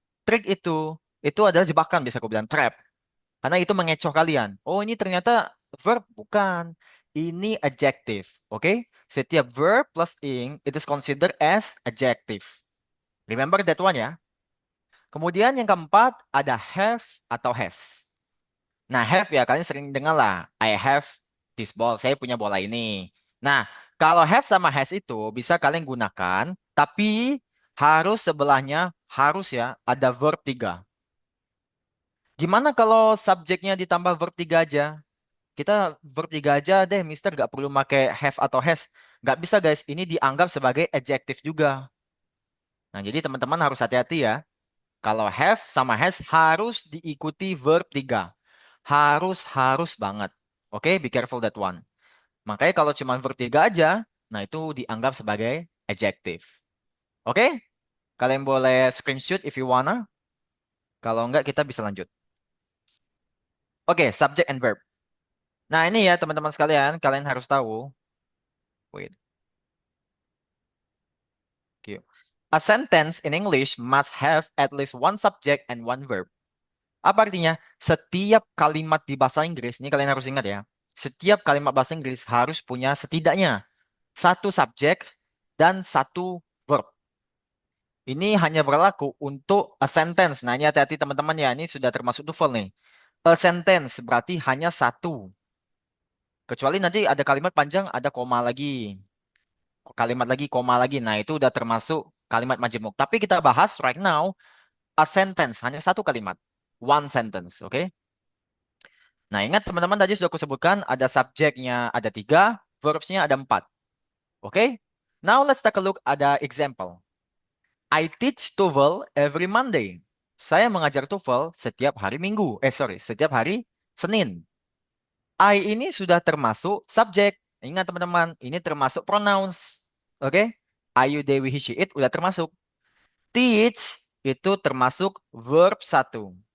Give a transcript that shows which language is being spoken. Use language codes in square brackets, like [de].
[id] trik itu adalah jebakan, bisa aku bilang trap. Karena itu mengecoh kalian. Oh, ini ternyata verb, bukan. Ini adjective, oke? [en] Setiap verb plus ing, it is considered as adjective. Remember that one [id] ya. Kemudian yang keempat, ada have atau has. Nah, have ya, kalian sering dengar lah. [en] I have this ball, [id] saya punya bola ini. Nah, kalau have sama has itu bisa kalian gunakan, tapi harus sebelahnya, harus ya, ada verb 3. Gimana kalau subjeknya ditambah verb 3 aja? Kita verb 3 aja deh, Mister. Gak perlu pakai have atau has. Gak bisa, guys. Ini dianggap sebagai adjective juga. Nah, jadi teman-teman harus hati-hati ya. Kalau have sama has harus diikuti verb 3. Harus banget. Oke, [en] be careful that one. [id] Makanya kalau cuma verb 3 aja, nah itu dianggap sebagai adjective. Oke? Kalian boleh screenshot [en] if you wanna. [id] Kalau enggak, kita bisa lanjut. Oke, [en] subject and verb. [id] Nah, ini ya teman-teman sekalian, kalian harus tahu. [en] Wait. Cue. A sentence in English must have at least one subject and one verb. [id] Apa artinya? Setiap kalimat di bahasa Inggris, ini kalian harus ingat ya. Setiap kalimat bahasa Inggris harus punya setidaknya satu subjek dan satu verb. Ini hanya berlaku untuk a sentence. Nah, ini hati-hati teman-teman ya. Ini sudah termasuk TOEFL nih. A sentence berarti hanya satu. Kecuali nanti ada kalimat panjang, ada koma lagi. Kalimat lagi, koma lagi. Nah, itu udah termasuk kalimat majemuk. Tapi kita bahas [en] right now, [id] a sentence, hanya satu kalimat. [en] One sentence, oke? [id] Nah, ingat teman-teman tadi sudah aku sebutkan, ada subjeknya ada 3, verbsnya ada 4. [en] Oke? Now, let's take a look [id] ada [en] example. I teach TOEFL every Monday. [id] Saya mengajar TOEFL setiap hari Minggu. Setiap hari Senin. I ini sudah termasuk subjek. Ingat teman-teman, ini termasuk pronouns. Oke? Ayu, Dewi, he, she, it udah termasuk. Teach itu termasuk verb satu.